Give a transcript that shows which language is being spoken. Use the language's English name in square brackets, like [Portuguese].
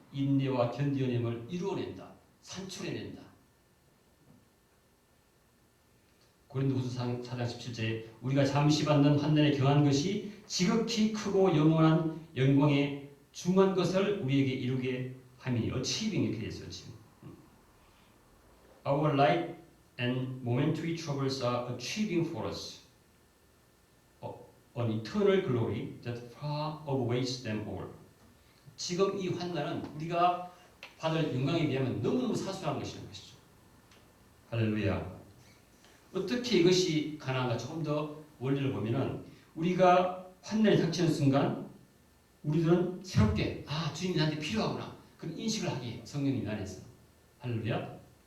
[Korean] 인내와 견디어냄을 이루어낸다. 산출해낸다. 고린도후서 4장 17절에 우리가 잠시 받는 환난에 경한 것이 지극히 크고 영원한 영광에 중한 것을 우리에게 이루게 함이 achieving 이렇게 되어 있어요. 지금. [English] Our light and momentary troubles are achieving for us an eternal glory that far outweighs them all. [Korean] 지금 이 환난은 우리가 받을 영광에 비하면 너무너무 사소한 것이라는 것이죠. 할렐루야. 어떻게 이것이 가능한가 조금 더 원리를 보면은 우리가 환난이 닥치는 순간 우리들은 새롭게 주님이 나한테 필요하구나 그런 인식을 하게 해요. 성령님 안에서. 할렐루야.